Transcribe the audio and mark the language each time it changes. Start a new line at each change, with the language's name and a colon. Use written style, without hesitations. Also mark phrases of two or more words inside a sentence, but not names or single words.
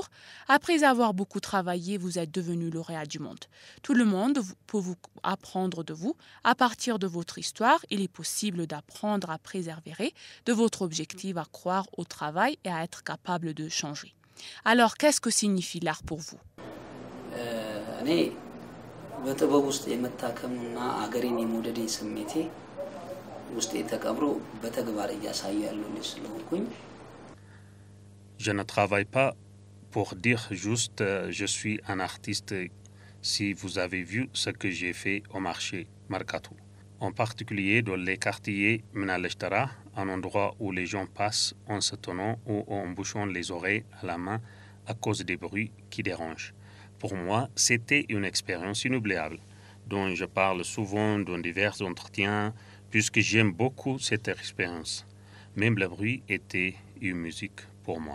French: Après avoir beaucoup travaillé, vous êtes devenu lauréat du monde. Tout le monde peut vous apprendre de vous. À partir de votre histoire, il est possible d'apprendre à préserver de votre objectif à croire au travail et à être capable de changer. Alors, qu'est-ce que signifie l'art pour vous?
Amharic: እኔ በጥበብ ውስጥ የመታከምና አገሬን የመውደድ ስሜቴ ውስጥ የተቀብሮ በተግባር እያሳየ ያለው ስለሆንኩኝ
French: Je ne travaille pas pour dire juste je suis un artiste si vous avez vu ce que j'ai fait au marché Mercato. En particulier dans les quartiers Min al-Ishtara, un endroit où les gens passent en se tenant ou en bouchant les oreilles à la main à cause des bruits qui dérangent. Pour moi, c'était une expérience inoubliable, dont je parle souvent dans divers entretiens, puisque j'aime beaucoup cette expérience. Même le bruit était une musique pour moi.